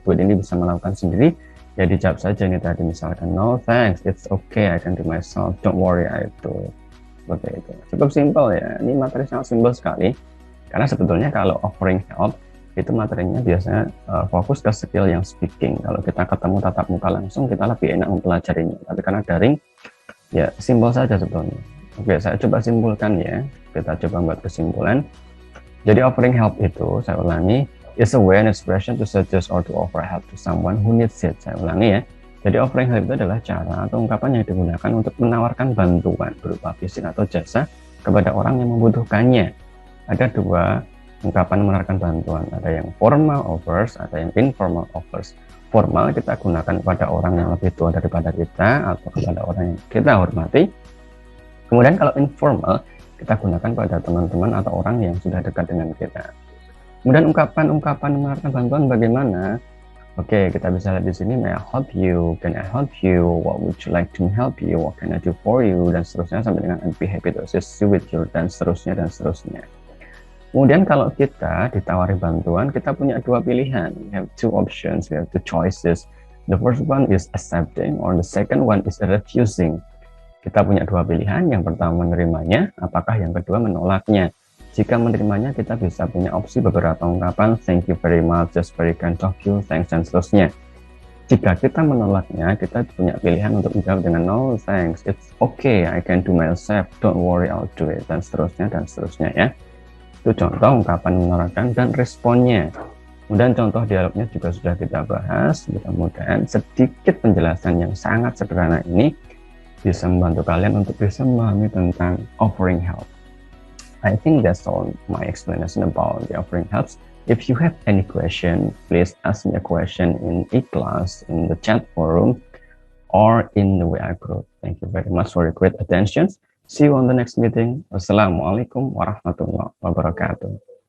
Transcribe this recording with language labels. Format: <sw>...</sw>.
<id>Budi ini bisa melakukan sendiri, ya dijawab saja ini tadi, misalkan</id> <en>no thanks, it's okay, I can do myself, don't worry, I do it.</en> <id>Seperti itu. Cukup simpel ya. Ini materi sangat simpel sekali. Karena sebetulnya kalau offering help itu materinya biasanya fokus ke skill yang speaking. Kalau kita ketemu tatap muka langsung, kita lebih enak mempelajarinya. Tapi karena daring, ya simpel saja sebetulnya. Oke, saya coba simpulkan ya. Kita coba buat kesimpulan. Jadi offering help itu, saya ulangi,</id> <en>is a way and expression to suggest or to offer help to someone who needs it.</en> <id>Saya ulangi ya. Jadi offering help itu adalah cara atau ungkapan yang digunakan untuk menawarkan bantuan berupa fisik atau jasa kepada orang yang membutuhkannya. Ada dua ungkapan menawarkan bantuan. Ada yang formal offers, ada yang informal offers. Formal kita gunakan kepada orang yang lebih tua daripada kita atau kepada orang yang kita hormati. Kemudian kalau informal kita gunakan pada teman-teman atau orang yang sudah dekat dengan kita. Kemudian ungkapan-ungkapan menawarkan bantuan bagaimana? Oke, kita bisa lihat di sini,</id> <en>may I help you, can I help you, what would you like to help you, what can I do for you, dan seterusnya sampai dengan I'd be happy to assist you with your,</en> <id>dan seterusnya dan seterusnya. Kemudian kalau kita ditawari bantuan, kita punya dua pilihan.</id> <en>We have two options, we have two choices. The first one is accepting, or the second one is refusing.</en> <id>Kita punya dua pilihan, yang pertama menerimanya, apakah yang kedua menolaknya. Jika menerimanya, kita bisa punya opsi beberapa ungkapan,</id> <en>thank you very much, just very kind of you, thanks,</en> <id>dan seterusnya. Jika kita menolaknya, kita punya pilihan untuk menjawab dengan</id> <en>no thanks, it's okay, I can do myself, don't worry, I'll do it,</en> <id>dan seterusnya ya. Itu contoh ungkapan menawarkan dan responnya. Kemudian contoh dialognya juga sudah kita bahas. Mudah-mudahan sedikit penjelasan yang sangat sederhana ini bisa membantu kalian untuk bisa memahami tentang offering help.</id> <en>I think that's all my explanation about the offering helps. If you have any question, please ask me a question in e-class, in the chat forum, or in the WA group. Thank you very much for your great attention. See you on the next meeting.</en> <ar>Wassalamualaikum warahmatullahi wabarakatuh.</ar>